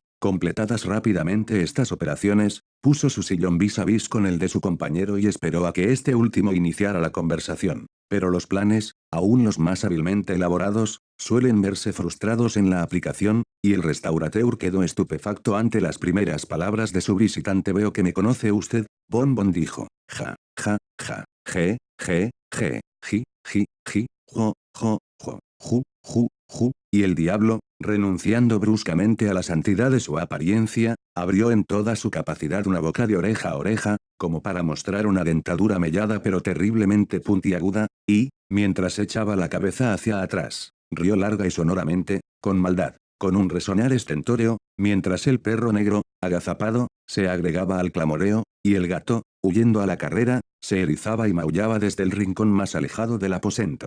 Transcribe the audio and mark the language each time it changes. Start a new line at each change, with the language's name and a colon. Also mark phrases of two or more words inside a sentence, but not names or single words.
Spanish: Completadas rápidamente estas operaciones, puso su sillón
French: vis a vis
Spanish: con el de su compañero y esperó a que este último iniciara la conversación. Pero los planes, aún los más hábilmente elaborados, suelen verse frustrados en la aplicación, y el restaurateur quedó estupefacto ante las primeras palabras de su visitante. Veo que me conoce usted, Bonbon dijo. Ja, ja, ja, je, ji, jo, ju, y el diablo, renunciando bruscamente a la santidad de su apariencia, abrió en toda su capacidad una boca de oreja a oreja, como para mostrar una dentadura mellada pero terriblemente puntiaguda, y, mientras echaba la cabeza hacia atrás, rió larga y sonoramente, con maldad, con un resonar estentóreo, mientras el perro negro, agazapado, se agregaba al clamoreo, y el gato, huyendo a la carrera, se erizaba y maullaba desde el rincón más alejado del aposento.